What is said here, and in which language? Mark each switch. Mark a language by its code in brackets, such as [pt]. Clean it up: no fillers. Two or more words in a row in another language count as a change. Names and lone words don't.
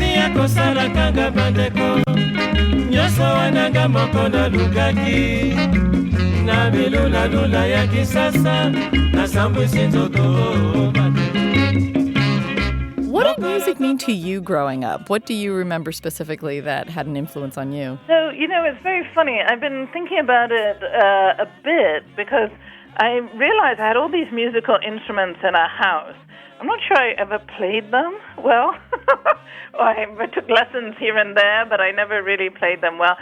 [ln] nakosalakanga bandeko nyonso wananga moko nalukaki na bilulalula ya kisasa nasambwisi nzoto [en] What did music mean to you growing up? What do you remember specifically that had an influence on you? So, it's very funny. I've been thinking about it a bit because I realized I had all these musical instruments in our house. I'm not sure I ever played them well. I took lessons here and there, but I never really played them well.